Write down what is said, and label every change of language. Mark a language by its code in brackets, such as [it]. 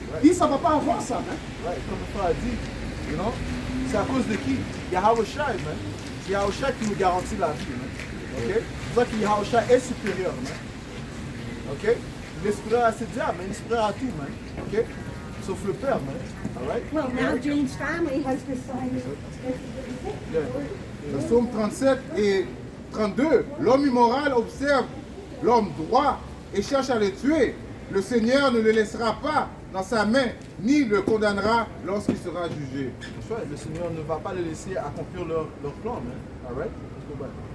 [fr] Isa ne va pas avoir ça, man. Ouais, comme le frère a dit, c'est à cause de qui? Yahweh Shai, man. C'est Yahweh Shai qui nous garantit la vie, man. Ok? C'est pour ça que Yahweh Shai est supérieur, man. Ok? Il est supérieur à ses diables, mais il est supérieur à tout, man. Ok? Sauf le Père, man. Alright? [en] Well, now Jane's family has decided. [fr] Le psaume 37 et 32. L'homme immoral observe l'homme droit et cherche à le tuer. Le Seigneur ne le laissera pas dans sa main, ni le condamnera lorsqu'il sera jugé. Le Seigneur ne va pas les laisser accomplir leur plan, man. [en] Alright? Let's go back.